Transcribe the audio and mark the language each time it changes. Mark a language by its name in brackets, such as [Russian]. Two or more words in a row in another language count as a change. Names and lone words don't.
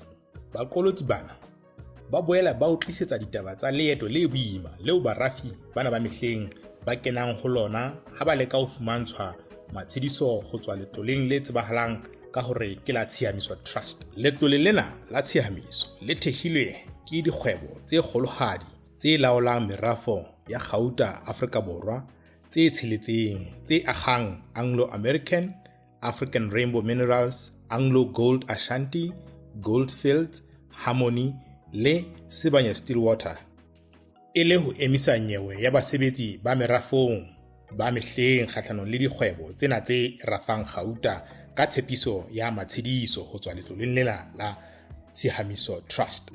[Southern Sotho] Baqolotsi bana ba boela ba o tlisetsa ditaba tsa leeto le boima leo barafi bana ba mehleng ba kenang ho lona ha ba leka ho fumantshwa matshediso go tswa letloleng le tsebahalang ka hore ke la Tshiamiso Trust. Letlole lena la Tshiamiso le thehilwe ke dikgwebo tse kgolohadi tse laolang merafo ya Gauta Afrika Borwa tse tsheletseng tse akgang Anglo-American, African Rainbow Minerals, Anglo Gold Ashanti, Goldfields, Harmony le Sibanye Stillwater e le ho emisa nyewe ya basebetsi ba merafong ba mehleng kgahlanong le dikgwebo tsena tse rafang Gauta ka tshepiso ya matshediso ho tswa letloleng lena la Tshiamiso Trust.